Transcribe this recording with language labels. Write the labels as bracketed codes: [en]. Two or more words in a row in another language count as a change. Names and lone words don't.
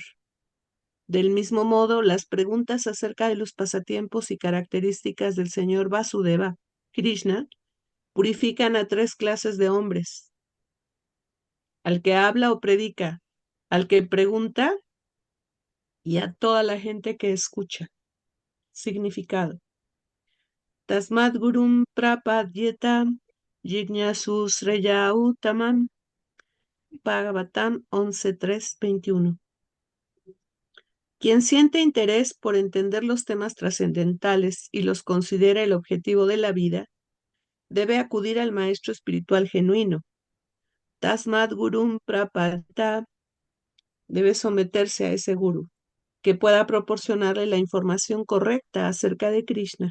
[es] Del mismo modo, las preguntas acerca de los pasatiempos y características del señor Vasudeva, Krishna, purifican a tres clases de hombres: al que habla o predica, al que pregunta y a toda la gente que escucha. Significado. [sa] तस्माद् गुरुं प्रपद्येत जिज्ञासुः श्रेय उत्तमम् Bhagavatam 11.3.21. [es] Quien siente interés por entender los temas trascendentales y los considera el objetivo de la vida, debe acudir al maestro espiritual genuino. [sa] तस्माद् गुरुं प्रपत, [es] debe someterse a ese gurú, que pueda proporcionarle la información correcta acerca de Krishna.